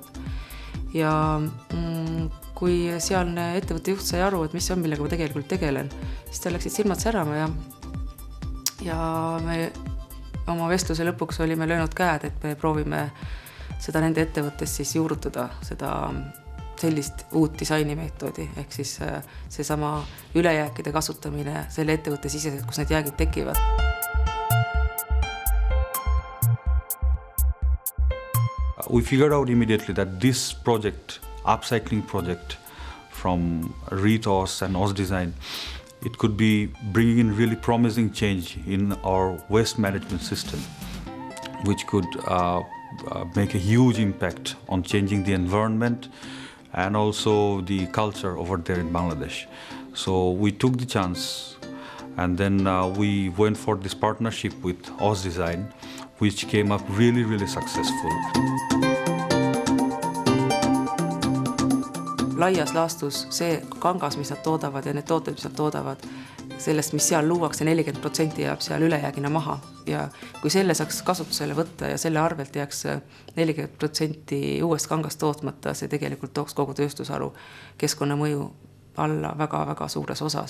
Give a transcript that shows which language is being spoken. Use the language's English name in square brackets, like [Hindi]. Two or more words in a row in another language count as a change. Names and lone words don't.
[Estonian] Ja kui sealne ettevõtte juht sai aru, et mis on, millega ma tegelikult tegelen, siis ta läksid silmad särama ja me oma vestluse lõpuks olime löönud käed, et me proovime seda nende ettevõttes siis juurutada seda sellist uut disainimeetodi, ehk siis seesama ülejääkide kasutamine selle ettevõtte siseselt, kus need jäägid tekivad. [English] We figured out immediately that this project, upcycling project from Reet Aus and Aus Design, it could be bringing in really promising change in our waste management system, which could make a huge impact on changing the environment and also the culture over there in Bangladesh. So we took the chance and then we went for this partnership with Aus Design, which came up really successful. [Estonian] Laias laastus see kangas, mis nad toodavad ja need tooted, mis nad toodavad, sellest, mis seal luuakse, 40% jääb seal ülejäägina maha. Ja kui selle saaks kasutusele võtta ja selle arvelt jääks 40% uuest kangast tootmata, see tegelikult tooks kogu tööstusharu keskkonnamõju alla väga suures osas.